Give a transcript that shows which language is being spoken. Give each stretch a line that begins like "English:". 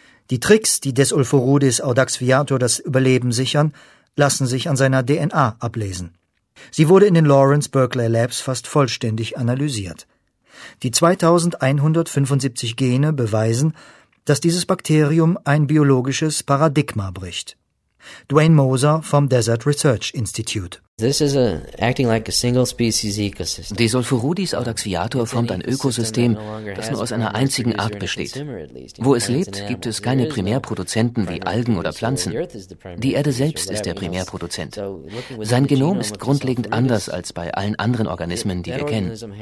German: Die Tricks, die Desulfurudis audaxviator das Überleben sichern, lassen sich an seiner DNA ablesen. Sie wurde in den Lawrence Berkeley Labs fast vollständig analysiert. Die 2175 Gene beweisen, dass dieses Bakterium ein biologisches Paradigma bricht. Dwayne Moser vom Desert Research Institute.
English: This is acting like a single species ecosystem.
German: Desulfurudis audaxviator formt ein Ökosystem, das nur aus einer einzigen Art besteht. Wo es lebt, gibt es keine Primärproduzenten wie Algen oder Pflanzen. Die Erde selbst ist der Primärproduzent. Sein Genom ist grundlegend anders als bei allen anderen Organismen, die wir kennen.